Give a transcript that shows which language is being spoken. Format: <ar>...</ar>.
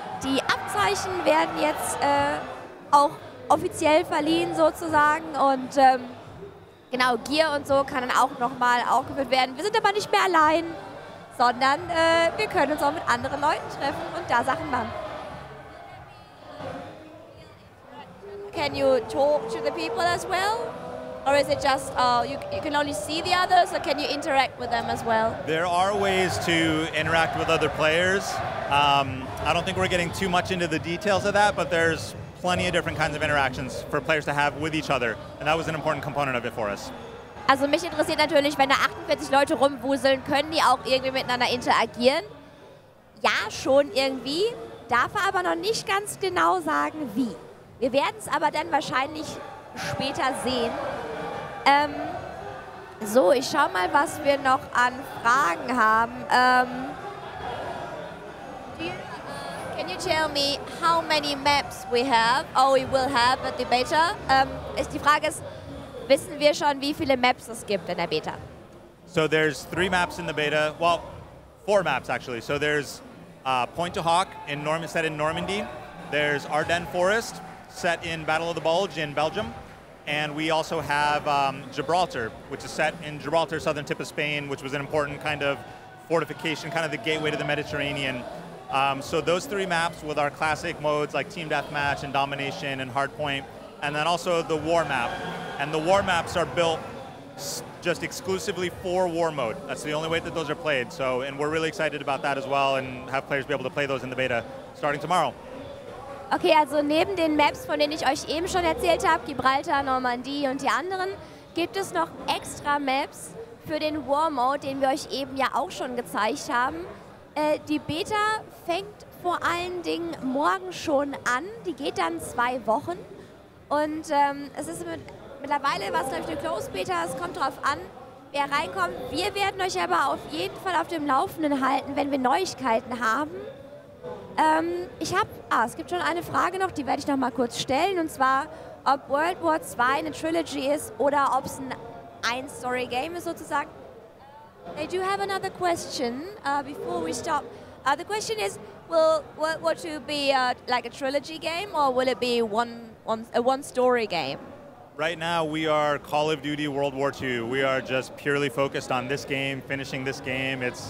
<de>Die Abzeichen werden jetzt auch offiziell verliehen sozusagen und genau, Gear und so kann dann auch nochmal aufgeführt werden. Wir sind aber nicht mehr allein, sondern wir können uns auch mit anderen Leuten treffen und da Sachen machen.</de> <en>Can you talk to the people as well? Or is it just you can only see the others, or can you interact with them as well? There are ways to interact with other players. I don't think we're getting too much into the details of that, but there's plenty of different kinds of interactions for players to have with each other, and that was an important component of it for us.</en> <de>Also mich interessiert natürlich, wenn da 48 Leute rumwuseln, können die auch irgendwie miteinander interagieren? Ja, schon irgendwie, darf er aber noch nicht ganz genau sagen, wie. Wir werden es aber dann wahrscheinlich später sehen. So, ich schau mal, was wir noch an Fragen haben.</de> <en>Can you tell me how many maps we have, or we will have at the beta?</en> <de>Die Frage ist, wissen wir schon, wie viele Maps es gibt in der Beta?</de> <en>So there's 3 maps in the beta, well, 4 maps actually. So there's Point to Hawk set in Normandy. There's Ardennes Forest, set in Battle of the Bulge in Belgium. And we also have Gibraltar, which is set in Gibraltar, southern tip of Spain, which was an important kind of fortification, kind of the gateway to the Mediterranean. So those 3 maps with our classic modes like Team Deathmatch and Domination and Hardpoint, and then also the War map. And the War maps are built just exclusively for War mode. That's the only way that those are played. So, and we're really excited about that as well and have players be able to play those in the beta starting tomorrow.</en> <de>Okay, also neben den Maps, von denen ich euch eben schon erzählt habe, Gibraltar, Normandie und die anderen, gibt es noch extra Maps für den War Mode, den wir euch eben ja auch schon gezeigt haben. Die Beta fängt vor allen Dingen morgen schon an. Die geht dann 2 Wochen. Und es ist mittlerweile, was glaube ich eine Closed Beta, es kommt darauf an, wer reinkommt. Wir werden euch aber auf jeden Fall auf dem Laufenden halten, wenn wir Neuigkeiten haben. Es gibt schon eine Frage noch, die werde ich noch mal kurz stellen, und zwar, ob World War II eine Trilogy ist oder ob es ein Story-Game ist sozusagen.</de> <en>I do have another question before we stop. The question is, will World War II be like a trilogy game, or will it be a one-story game? Right now, we are Call of Duty World War II. We are just purely focused on this game, finishing this game.</en>